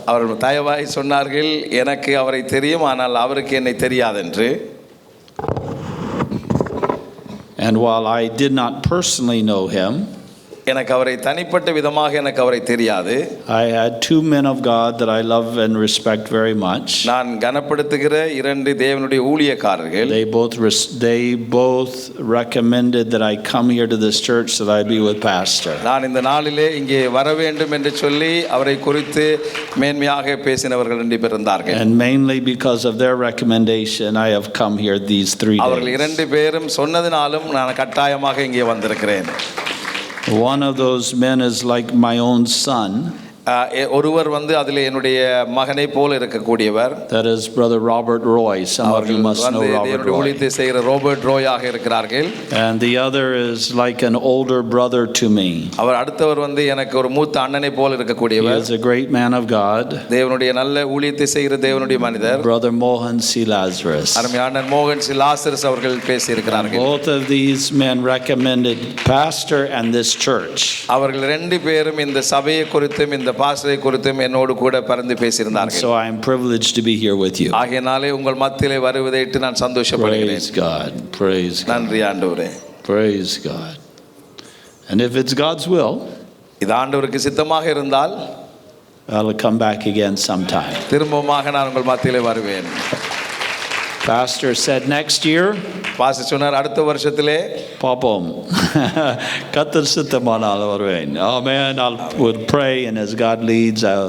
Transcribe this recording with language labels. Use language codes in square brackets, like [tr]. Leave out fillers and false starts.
[ta] அவர் தயவாய் சொன்னார்கள், எனக்கு அவரை தெரியும், ஆனால் அவருக்கு என்னை தெரியாதென்று. [en] And while I did not personally know him, [ta] எனக்கு அவரை தனிப்பட்ட விதமாக எனக்கு அவரை தெரியாது. [en] I had two men of God that I love and respect very much. [ta] நான் கனப்படுத்துகிற இரண்டு தேவனுடைய ஊழியக்காரர்கள். [en] They both recommended that I come here to this church that I be with Pastor. [ta] நான் இந்த நாளிலே இங்கே வர வேண்டும் என்று சொல்லி அவரை குறித்து மேன்மையாக பேசினவர்கள் ரெண்டு பேர் இருந்தார்கள். [en] And mainly because of their recommendation I have come here these 3 days. [ta] அவர்கள் இரண்டு பேரும் சொன்னதினாலும் நான் கட்டாயமாக இங்கே வந்திருக்கிறேன். [en] One of those men is like my own son. [ta] ஒருவர் வந்து அதில் என்னுடைய மகனை போல இருக்கக்கூடியவர். [en] That is Brother Robert Roy. Some of you must know Robert Roy. [ta] ஊழியத்தை செய்கிற ரோபர்ட் ரோயாக இருக்கிறார்கள். [en] And the other is like an older brother to me. [ta] அவர் அடுத்தவர் வந்து எனக்கு ஒரு மூத்த அண்ணனை போல [en] He [ta] இருக்கக்கூடியவர். [en] is a great man of God. [ta] தேவனுடைய நல்ல ஊழியத்தை செய்கிற தேவனுடைய மனிதர். [en] Brother Mohan C. Lazarus. [ta] அருமையான மோகன் சி லாசரஸ் அவர்கள் பேசியிருக்கிறார்கள். [en] Both of these men recommended pastor and this church. [ta] அவர்கள் ரெண்டு பேரும் இந்த சபையை குறித்தும் இந்த பாஸ்டரை குறித்தும் என்னோடு கூட பரிந்து பேசியிருந்தார்கள். [en] So I am privileged to be here with you. [ta] ஆகையினாலே உங்கள் மத்தியிலே வருவதையிட்டு நான் சந்தோஷப்படுகிறேன். [en] Praise God. Praise God. [ta] நன்றி ஆண்டவரே. [en] Praise God. And if it's God's will, [ta] இது ஆண்டவருக்கு சித்தமாக இருந்தால் [en] I'll come back again sometime. [ta] திரும்பமாக நான் உங்கள் மத்தியிலே வருவேன். [en] Pastor said next year, [ta] pastor சொன்னார் அடுத்த வருஷத்திலே Papam, கர்த்தர் சித்தமானால் வருவேன். [en] Amen. I will pray, and as God leads,